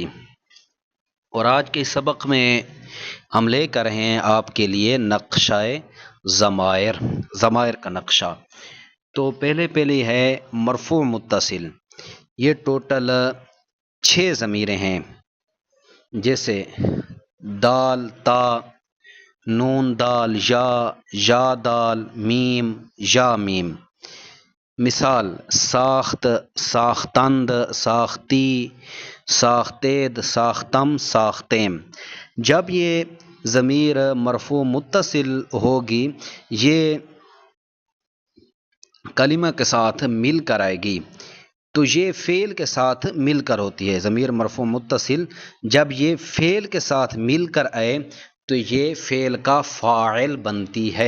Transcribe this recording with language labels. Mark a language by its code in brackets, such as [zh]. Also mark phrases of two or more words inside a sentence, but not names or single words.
[ur] اور آج کے سبق میں ہم لے کر ہیں آپ کے لیے نقشہ ضمائر، ضمائر کا نقشہ۔ تو پہلے ہے مرفوع متصل، یہ ٹوٹل 6 ضمیریں ہیں، جیسے دال، تا، نون دال، یا دال، میم، یا میم۔ [fa] مثال: ساخت، ساختند، ساختی، ساختید، ساختم، ساختیم۔ [ur] جب یہ ضمیر مرفوع متصل ہوگی، یہ کلمہ کے ساتھ مل کر آئے گی، تو یہ فعل کے ساتھ مل کر ہوتی ہے۔ ضمیر مرفوع متصل جب یہ فعل کے ساتھ مل کر آئے تو یہ فعل کا فاعل بنتی ہے۔